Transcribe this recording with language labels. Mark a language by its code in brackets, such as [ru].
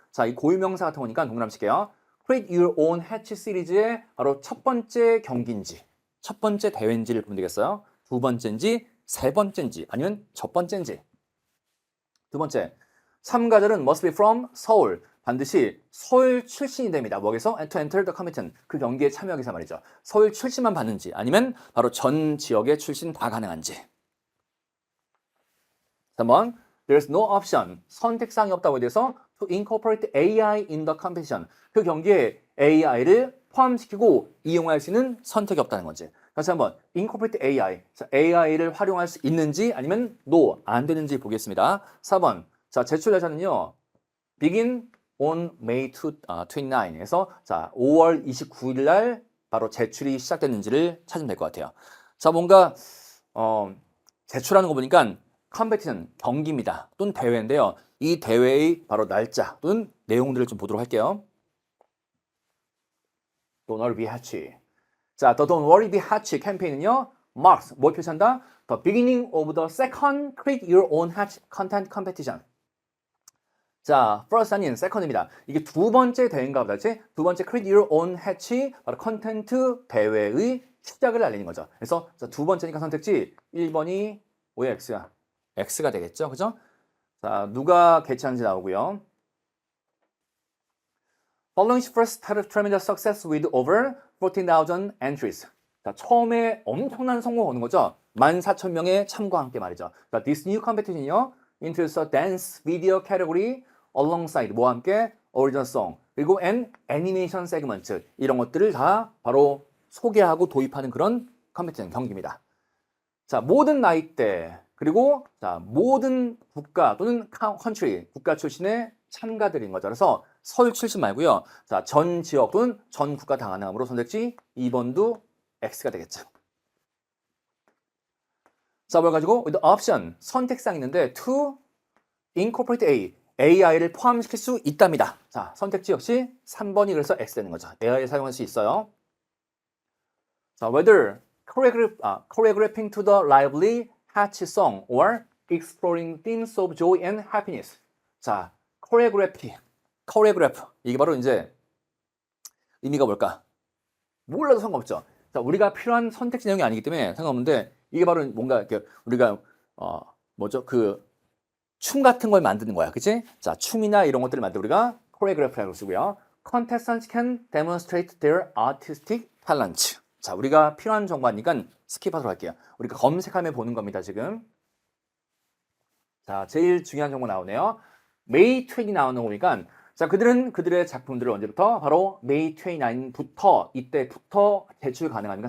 [ko] 자, 이 고유명사 같은 거니까 동그라미 칠게요. Create your own hatch 시리즈의 바로 첫 번째 경기인지, 첫 번째 대회인지를 보면 되겠어요. 두 번째인지, 세 번째인지, 아니면 첫 번째인지. 두 번째, 참가자는 [en] must be from Seoul. [ko] 반드시 서울 출신이 됩니다. 뭐에서? [en] To enter the competition. [ko] 그 경기에 참여하기 위해서 말이죠. 서울 출신만 받는지, 아니면 바로 전 지역의 출신 다 가능한지. 3번, [en] there's no option. [ko] 선택사항이 없다고 해서 [en] to incorporate AI in the competition. [ko] 그 경기에 AI를 포함시키고 이용할 수 있는 선택이 없다는 거지. 다시 한번 [en] incorporate AI. [ko] 자, AI를 활용할 수 있는지 아니면 no, 안 되는지 보겠습니다. 4번. 자, 제출 날짜는요. [en] begin on May 29 [ko] 에서 자, 5월 29일 날 바로 제출이 시작됐는지를 찾으면 될 것 같아요. 자, 뭔가 제출하는 거 보니까 컴페티션, 경기입니다. 또는 대회인데요. 이 대회의 바로 날짜 또는 내용들을 좀 보도록 할게요. [en] Don't worry, be happy. 자, the Don't worry, be happy [ko] 캠페인은요. marks, 뭘 표시한다? [en] The beginning of the second create your own hatch content competition. [ko] 자, first 아닌 second입니다. 이게 두 번째 대회인가 보다, 그치? 두 번째 create your own hatch, 바로 컨텐트 대회의 시작을 알리는 거죠. 그래서 자, 두 번째니까 선택지 1번이 왜 X야? X가 되겠죠, 그죠? 자, 누가 개최하는지 나오고요. [en] Following first had a tremendous success with over 14,000 entries. [ko] 자, 처음에 엄청난 성공 오는 거죠. 14,000명의 참가와 함께 말이죠. [en] 자, this new competition이요. introduced a dance video category alongside [ko] 뭐와 함께 [en] original song [ko] 그리고 [en] an animation segment [ko] 이런 것들을 다 바로 소개하고 도입하는 그런 컴페티션 경기입니다. 자, 모든 나이대 그리고 자, 모든 국가 또는 country 국가 출신의 참가들인 거죠. 그래서 서울 출신 말고요. 자, 전 지역 또는 전 국가 다 가능함으로 선택지 2번도 X가 되겠죠. 자, 뭘 가지고 [en] with option [ko] 선택사항이 있는데 [en] to incorporate AI [ko] 를 포함시킬 수 있답니다. 자, 선택지 역시 3번이 그래서 X 되는 거죠. AI를 사용할 수 있어요. [en] 자, whether choreographing to the lively hatchy song or exploring themes of joy and happiness. [ko] 자, choreograph. 이게 바로 이제 의미가 뭘까? 몰라도 상관없죠. 자, 우리가 필요한 선택지 내용이 아니기 때문에 상관없는데 이게 바로 뭔가 이렇게 우리가 뭐죠? 그 춤 같은 걸 만드는 거야. 그치? 자, 춤이나 이런 것들을 만들 우리가 choreograph라고 쓰고요. [en] Contestants can demonstrate their artistic talent. [ko] 자, 우리가 필요한 정보니까 스킵하도록 할게요. 우리가 검색하면 보는 겁니다, 지금. 자, 제일 중요한 정보 나오네요. May 20 나오는 거 보니까 자, 그들은 그들의 작품들을 언제부터? 바로 May 29부터 이때부터 제출 가능합니까?